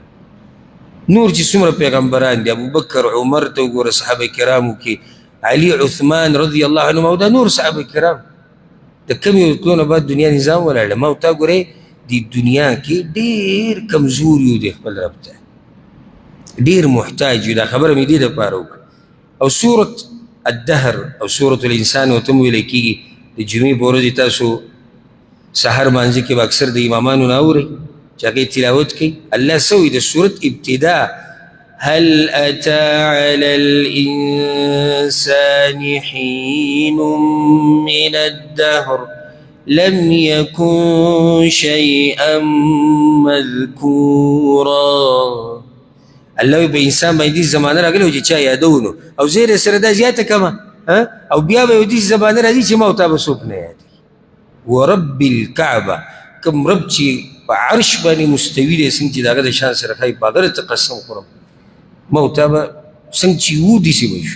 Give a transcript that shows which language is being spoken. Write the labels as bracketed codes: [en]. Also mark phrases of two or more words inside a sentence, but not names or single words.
[ps] نور چې څومره پیغمبران دي، ابوبکر، عمر ته وګوره، صحابه کرامو کې علي، عثمان [ar] رضی الله عنهم، [ps] او دا نور صحابه کرام، د کم یو تلو نه بعد دنیا نظام ولاړه. ما ورته ګورئ د دنیا کې ډېر کمزور یو د خپل رب ته، ډېر محتاج یو. دا خبره مې دې دپاره وکړه. او سورة الدهر او سورة الانسان ورته هم ویلی کېږي. د جمعې په ورځې تاسو سحر مانځه کې به اکثر د امامانو نه اورئ چې هغې تلاوت کوي. الله څه وایي د سورت ابتدا؟ [ar] هل أتى على الإنسان حين من الدهر لم يكن شيئا مذكورا. [ps] الله په انسان باندې زمانه راغلی چې چا یادونو او زیر سره دا زیاته کما او بیا به دې زمانه راځي چې ما او تا به څوک نه یادي. [ar] ورب الكعبه [ps] کوم رب چې په عرش باندې مستوي دی څنګه چې د هغه د شان سره ښایي په هغه ته قسم خورم ما او تا به څنګه چې وو داسې به شو.